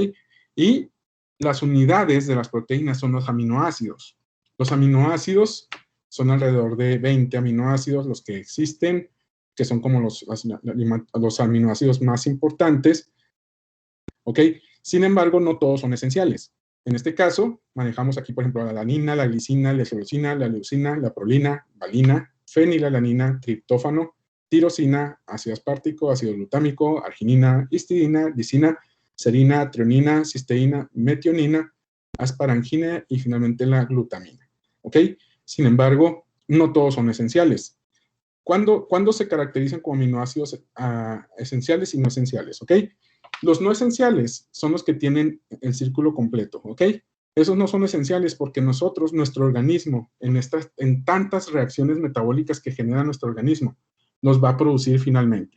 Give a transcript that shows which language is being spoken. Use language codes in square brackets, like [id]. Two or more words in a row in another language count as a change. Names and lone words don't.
[es] Y las unidades de las proteínas son los aminoácidos. Los aminoácidos son alrededor de 20 aminoácidos los que existen, que son como los aminoácidos más importantes, ¿ok? Sin embargo, no todos son esenciales. En este caso, manejamos aquí, por ejemplo, la alanina, la glicina, la isoleucina, la leucina, la prolina, valina, fenilalanina, triptófano, tirosina, ácido aspartico, ácido glutámico, arginina, histidina, lisina, serina, treonina, cisteína, metionina, asparagina y finalmente la glutamina, ¿ok? Sin embargo, no todos son esenciales. ¿Cuándo se caracterizan como aminoácidos esenciales y no esenciales? ¿Ok? Los no esenciales son los que tienen el círculo completo, ¿ok? Esos no son esenciales porque nuestro organismo, en tantas reacciones metabólicas que genera nuestro organismo, los va a producir finalmente.